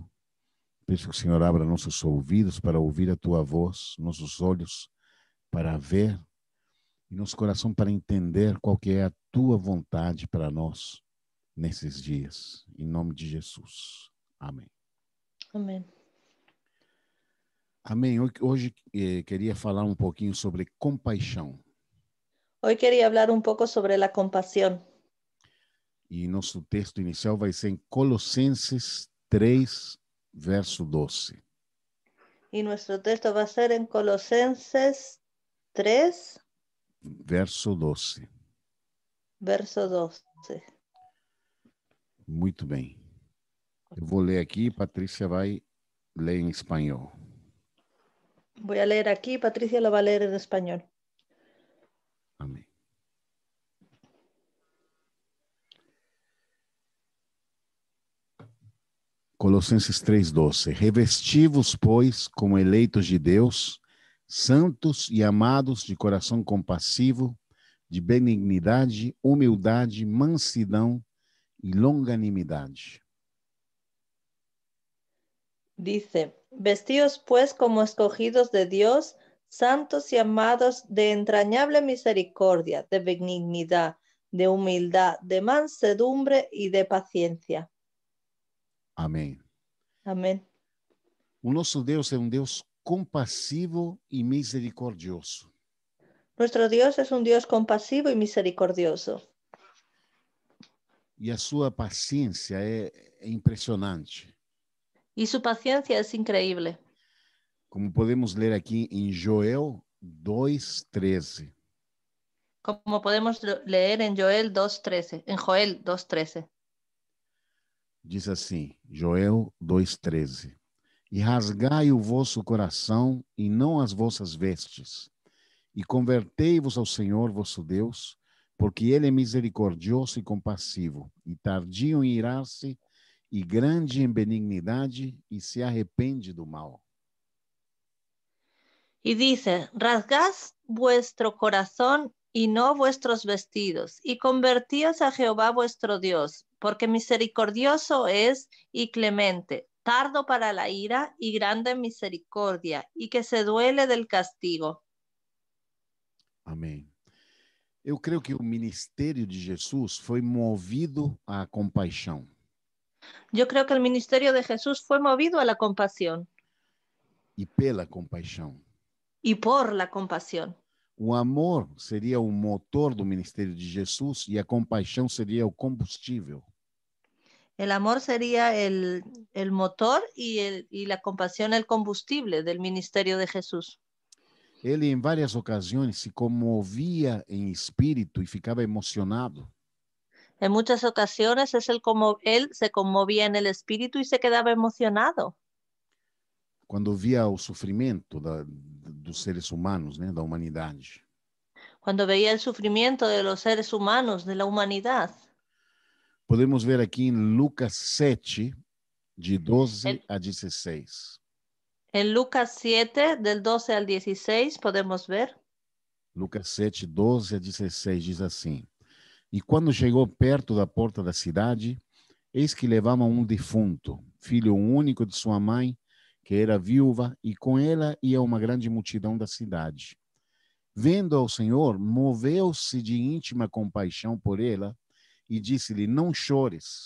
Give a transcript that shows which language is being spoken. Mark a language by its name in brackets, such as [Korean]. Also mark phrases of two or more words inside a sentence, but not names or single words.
[Portuguese] Peço que o Senhor abra nossos ouvidos para ouvir a Tua voz, nossos olhos para ver e nosso coração para entender qual que é a Tua vontade para nós nesses dias. Em nome de Jesus. Amém. [Spanish] Amén. [Portuguese] Amém. Hoje queria falar um pouquinho sobre compaixão. [Spanish] Hoy quería hablar un poco sobre la compasión. [Portuguese] E nosso texto inicial vai ser em Colossenses 3, verso 12. [Spanish] Y nuestro texto va a ser en Colosenses 3, [Portuguese] Verso 12. [Spanish] verso 12. [Portuguese] Muito bem. Eu vou ler aqui, Patrícia vai ler em espanhol. [Spanish] Voy a leer aquí, Patricia lo va a leer en español. [Portuguese] Amém. Colossenses 3:12. Revesti-vos, pois, como eleitos de Deus, santos e amados, de coração compassivo, de benignidade, humildade, mansidão e longanimidade. [Spanish] Dice, vestíos pues como escogidos de Dios, santos y amados, de entrañable misericordia, de benignidad, de humildad, de mansedumbre y de paciencia. [Portuguese] Amém. [Spanish] Amén. [Portuguese] O nosso Deus é um Deus compassivo e misericordioso. [Spanish] Nuestro Dios es un Dios compasivo y misericordioso. [Portuguese] E a sua paciência é impressionante. [Spanish] Y su paciencia es increíble. [Portuguese] Como podemos ler aqui em Joel 2:13. [Spanish] Como podemos leer en Joel 2:13. En Joel 2:13. [Portuguese] Diz assim, Joel 2:13. E rasgai o vosso coração e não as vossas vestes, e convertei-vos ao Senhor vosso Deus, porque ele é misericordioso e compassivo, e tardio em irar-se, e grande em benignidade, e se arrepende do mal. [Spanish] Y dice, rasgad vuestro corazón y no vuestros vestidos, y convertíos a Jehová vuestro Dios, porque misericordioso es y clemente, tardo para la ira y grande en misericordia, y que se duele del castigo. [Portuguese] Amém. Eu creio que o ministério de Jesus foi movido à compaixão. [Spanish] Yo creo que el ministerio de Jesús fue movido a la compasión [Portuguese] E pela compaixão. [Spanish] y por la compasión. [Portuguese] O amor seria o motor do ministério de Jesus e a compaixão seria o combustível. [Spanish] El amor sería el motor y la compasión el combustible del ministerio de Jesús. [Portuguese] Ele, em várias ocasiões, se comovia em espírito e ficava emocionado. [Spanish] En muchas ocasiones él se conmovía en el espíritu y se quedaba emocionado. [Portuguese] Quando via o sofrimento dos seres humanos, né, da humanidade. [Spanish] Cuando veía el sufrimiento de los seres humanos, de la humanidad. [Portuguese] Podemos ver aqui em Lucas 7, de 12 a 16. [Spanish] En Lucas 7, del 12 al 16, podemos ver. [Portuguese] Lucas 7, 12 a 16, diz assim. E quando chegou perto da porta da cidade, eis que levavam um defunto, filho único de sua mãe, que era viúva, e com ela ia uma grande multidão da cidade. Vendo ao Senhor, moveu-se de íntima compaixão por ela, e disse-lhe, não chores.